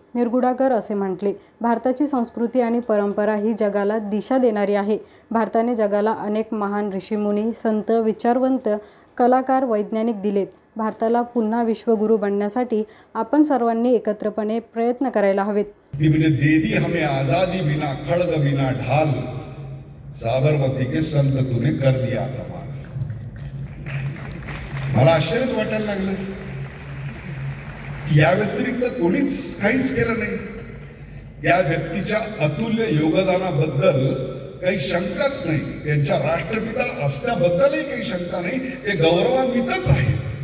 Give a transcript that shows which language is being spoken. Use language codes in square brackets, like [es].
[mr] निरगुडकर असे म्हटले, भारताची संस्कृती आणि परंपरा ही जगाला दिशा देणारी आहे। भारताने जगाला अनेक महान ऋषीमुनी, संत, विचारवंत, कलाकार, वैज्ञानिक दिलेत। भारताला पुन्हा विश्वगुरू बनण्यासाठी आपण सर्वांनी एकत्रपणे प्रयत्न करायला हवेत। [hi] दे दी हमें आजादी बिना खड़ग बिना ढाल, साबरमती के संत तूने कर दिया कमाल। [mr] मला आश्चर्यच वाटायला लागलं की या व्यतिरिक्त कोणीच काहीच केलं नाही। या व्यक्तीच्या अतुल्य योगदानाबद्दल काही शंकाच नाही, त्यांच्या राष्ट्रपिता असण्याबद्दलही काही शंका नाही, ते गौरवान्वितच आहेत।